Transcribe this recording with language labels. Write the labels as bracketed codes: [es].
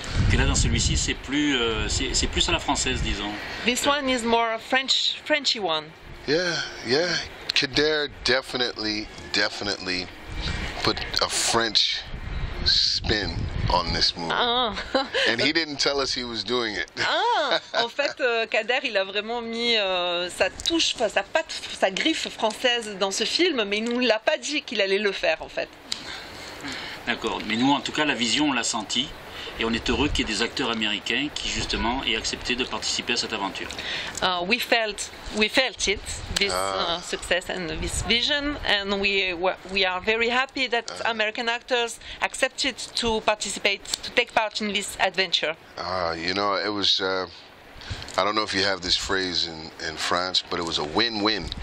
[fr] Que là, dans celui-ci, c'est plus à la française, disons. [en] This one is more Frenchy one. Yeah. Kader definitely put a French spin on this movie. And he didn't tell us he was doing it. [fr] En fait, Kader, il a vraiment mis sa touche, sa patte, sa griffe française dans ce film, mais il nous l'a pas dit qu'il allait le faire, en fait. D'accord. Mais nous, en tout cas, la vision, on l'a senti. Et on est heureux qu'il y ait des acteurs américains qui, justement, aient accepté de participer à cette aventure. [en] We felt it, this success and this vision, and we are very happy that American actors accepted to take part in this adventure. You know, it was. I don't know if you have this phrase in France, but it was a win-win.